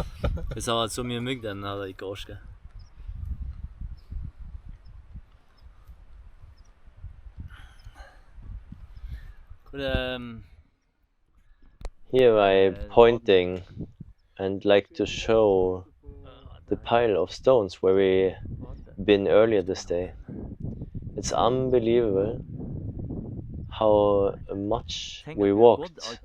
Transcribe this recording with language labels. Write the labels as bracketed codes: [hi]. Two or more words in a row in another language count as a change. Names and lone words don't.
[no] Hvis jeg hadde hatt så mye mygg, den hadde jeg ikke orsket. [en] But here I'm pointing and like to show the pile of stones where we been earlier this day. It's unbelievable how much we walked.